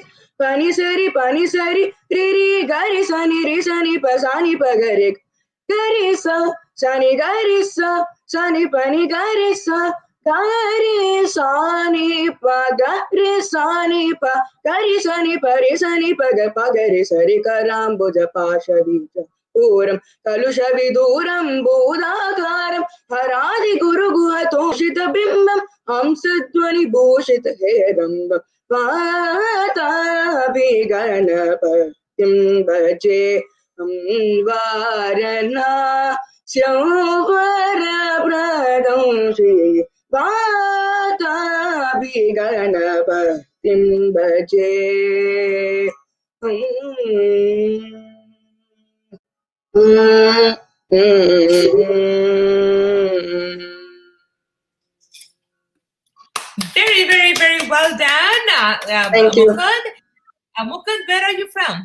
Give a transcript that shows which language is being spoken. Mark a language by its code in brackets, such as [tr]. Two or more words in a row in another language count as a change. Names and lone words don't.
[sa] पनि सरि रि गरि सनि पसानि पगरि गरि सनि गरि सनि पनि गरि गरि सनि पगरि सनि प गरि सनि परि सनि पगरि सरि कराम्बुजपाशवीचापूरं कलुषविदूरं भूताकारं हरादि गुरुगुहतोषितबिम्बं हंसध्वनिभूषितहेरम्बं वाताभिगणपतिं भजे वारणास्यवरप्रदं श्री वाताभिगणपतिं भजे [en] Very, very, very well done. Thank you. Mukund, where are you from?